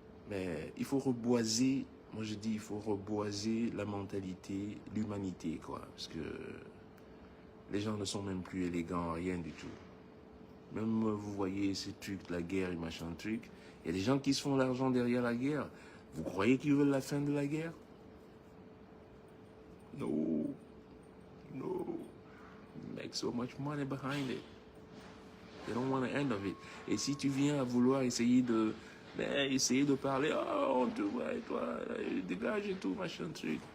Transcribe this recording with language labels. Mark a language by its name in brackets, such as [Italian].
[French] mais il faut reboiser, moi je dis, il faut reboiser la mentalité, l'humanité, quoi. Parce que les gens ne sont même plus élégants, rien du tout. Même vous voyez ces trucs, la guerre et machin truc. Il y a des gens qui se font l'argent derrière la guerre. Vous croyez qu'ils veulent la fin de la guerre? [English] No. Make so much money behind it. They don't want the end of it. [French] Et si tu viens à vouloir essayer de parler, oh, toi, dégage et tout, machin truc.